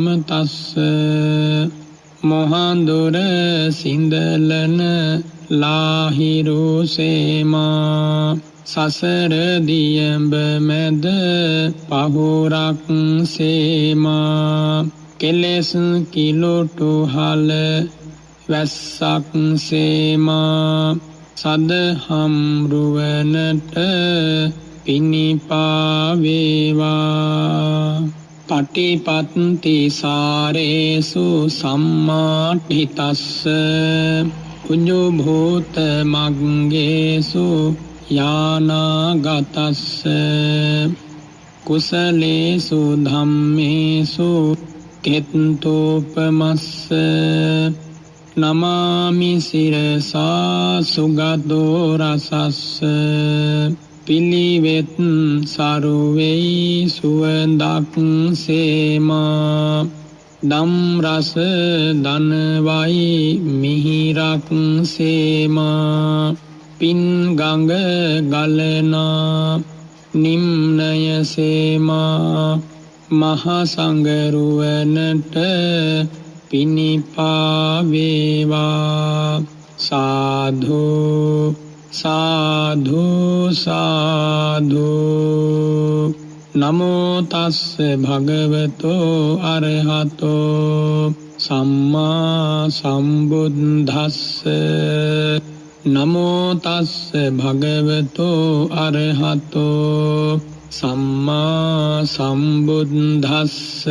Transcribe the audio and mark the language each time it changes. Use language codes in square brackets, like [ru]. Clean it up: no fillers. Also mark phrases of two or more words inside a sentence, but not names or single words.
[si] තස්ස මොහන්දුර සිඳලන ලාහිරු සේමා සසර දියඹ මැද පහුරක් සේමා කෙලෙස් කිලොටු හල වැස්සක් සේමා සදහම් රුවනට [pi] පිනිපා වේවා පටිපත්ති සාරේසු සම්මාඨිතස්ස පුඤ්ඤෝ භූත මග්ගේසු යානාගතස්ස කුසලේසු ධම්මේසු කෙත්තෝපමස්ස නමාමි සිරසා සුගතෝ රසස්ස [si] පිළිවෙත් සරුවෙයි සුවඳක් සේමා දම් රස දනවයි මිහිරක් සේමා පින් ගඟ ගලනා නිම්නය සේමා මහ සංගරුවනට පිනිපා වේවා [pi] සාධු සාධු සාධු නමෝ තස්ස භගවතෝ අරහතෝ සම්මා සම්බුද්දස්ස නමෝ තස්ස භගවතෝ අරහතෝ සම්මා සම්බුද්දස්ස